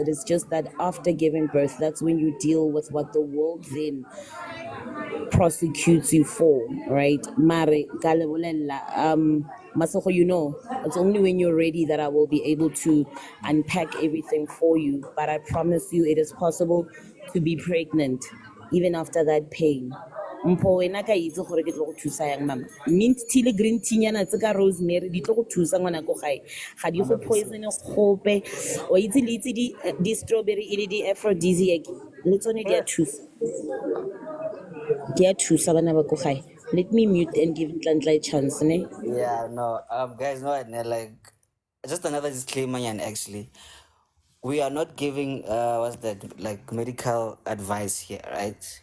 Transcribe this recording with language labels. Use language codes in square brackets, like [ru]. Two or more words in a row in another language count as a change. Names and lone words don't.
[en] It is just that after giving birth, that's when you deal with what the world then prosecutes you for, right? Mare, Masoko, it's only when you're ready that I will be able to unpack everything for you. But I promise you, it is possible to be pregnant even after that pain. [tn] Mpho wena ka itse gore ke tlo go thusa yang mama. [en] Mint tea [tn] le [en] green tea [tn] nyana tse ka rosemary di tlo go thusa ngwana ko gae. Ga di go poison gope. O itse le itse di strawberry e le di aphrodisiac. Le tsone di a thusa. [en] Let me mute and give Ntlantla a chance, ne? Yeah, no. Guys, no, like, just another disclaimer, and actually, we are not giving what's that, like, medical advice here, right?